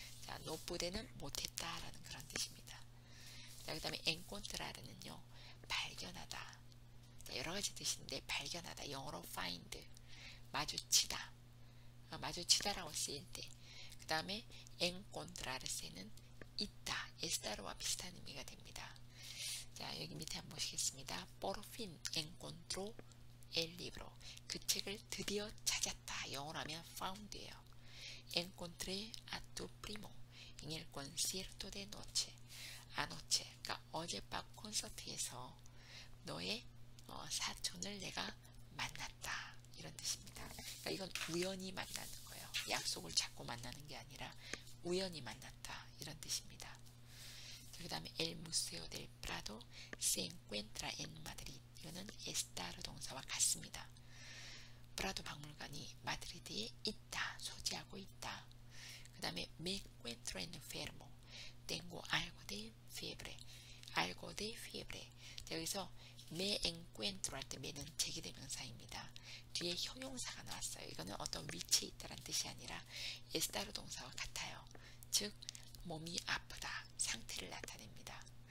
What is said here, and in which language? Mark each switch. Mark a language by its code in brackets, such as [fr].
[ko] 자, no pude는 못했다라는 그런 뜻입니다. 자, 그 다음에 encontrar는요 발견하다. 자, 여러 가지 뜻인데 발견하다 영어로 find 마주치다. 마주치다라고 쓰일 때 그 다음에 encontrarse는 있다, estar와 비슷한 의미가 됩니다. 자, 여기 밑에 한번 보시겠습니다. [es] Por fin encontró el libro. [ko] 그 책을 드디어 찾았다. 영어로 하면 found예요. [es] Encontré a tu primo en el concierto de noche. [ko] anoche, 그러니까 어젯밤 콘서트에서 너의 사촌을 내가 만났다. 이런 뜻입니다. 그러니까 이건 우연히 만나는 거예요. 약속을 잡고 만나는 게 아니라 우연히 만났다. 이런 뜻입니다. 그 다음에 [es] El Museo del Prado se encuentra en Madrid. [ko] 이거는 estar 동사와 같습니다. 프라도 박물관이 마드리드에 있다. 소지하고 있다. 그 다음에 [es] me encuentro enfermo. tengo algo de fiebre. algo de fiebre. [ko] 자, 여기서 me encuentro 할 때 me는 제기대명사입니다. 뒤에 형용사가 나왔어요. 이거는 어떤 위치에 있다는 뜻이 아니라 estar 동사와 같아요. 즉 몸이 아프다. 상태를 나타냅니다.